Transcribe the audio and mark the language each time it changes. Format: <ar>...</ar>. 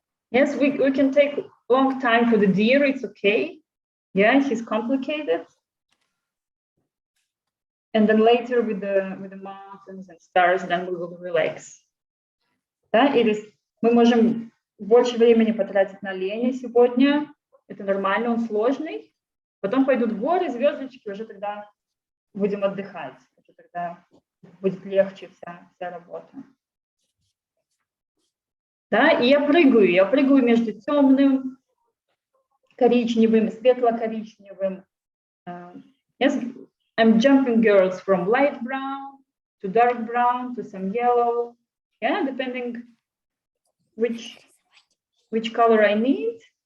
<en>yes, we can take a long time for the deer, it's okay. Yeah, he's complicated. And then later with the mountains and stars, then we will relax.</en> <ru>Да, или мы можем больше времени потратить на оленя сегодня. Это нормально, он сложный. Потом пойдут горы, звездочки, уже тогда будем отдыхать. Это тогда будет легче вся работа. Да, и я прыгаю между темным, коричневым, светло-коричневым.</ru> <en>Yes, I'm jumping girls from light brown to dark brown to some yellow. Yeah, depending which color I need.</en>